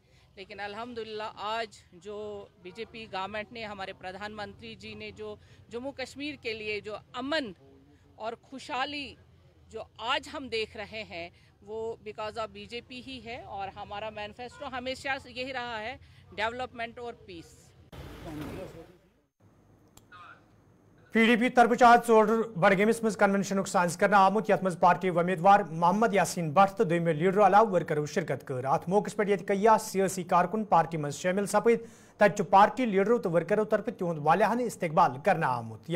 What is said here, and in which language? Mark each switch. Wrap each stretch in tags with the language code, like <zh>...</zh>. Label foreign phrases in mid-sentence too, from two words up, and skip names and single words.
<ur>لیکن الحمدللہ آج جو BJP گورنمنٹ نے ہمارے پردھان منتری جی نے جو جموں کشمیر کے لیے جو امن اور خوشحالی جو آج ہم دیکھ رہے ہیں وہ</ur> <en>because of</en> <ur>BJP ہی ہے. اور ہمارا مینیفیسٹو ہمیشہ یہی رہا ہے ڈیولپمنٹ اور پیس.</ur> <ks>PDP طرف آج ژوڑر بڈگامس مز کنونشن سانز کرنا آمت یت مز پارٹی امیدوار محمد یاسین بٹ تو دویمو لیڈرو علاوہ ورکرو شرکت کر. ات موقع پہ یہ کئی سیاسی کارکن پارٹی مز شامل سپد تت پارٹی لیڈرو تو ورکرو طرف تہد والیاہانہ استقبال کرنا آمت.</ks>